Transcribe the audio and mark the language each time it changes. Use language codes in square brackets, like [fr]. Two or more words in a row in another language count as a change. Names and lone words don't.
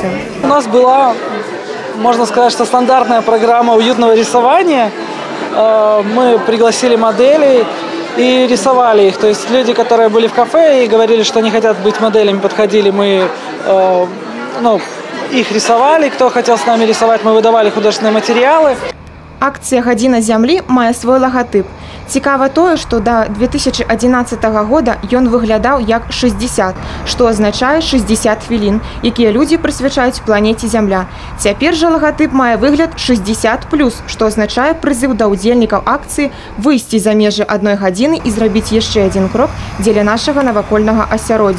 [ru] У нас была, можно сказать, что стандартная программа уютного рисования. Мы пригласили моделей и рисовали их. То есть люди, которые были в кафе и говорили, что не хотят быть моделями, подходили, мы их рисовали. Кто хотел с нами рисовать, мы выдавали художественные материалы. [be] Акція «Гадзіна зямлі» мае свой лагатып. Цікава тое, што да 2011 года ён выглядаў як 60, што азначае 60 хвілін, якія людзі прысвячаюць планеце Зямля. Цяпер жа лагатып мае выгляд 60+, што азначае прызыў да ўдзельнікаў акцыі выйсці за межы адной гадзіны і зрабіць яшчэ адзін крок дзеля нашага навакольнага асяроддзя.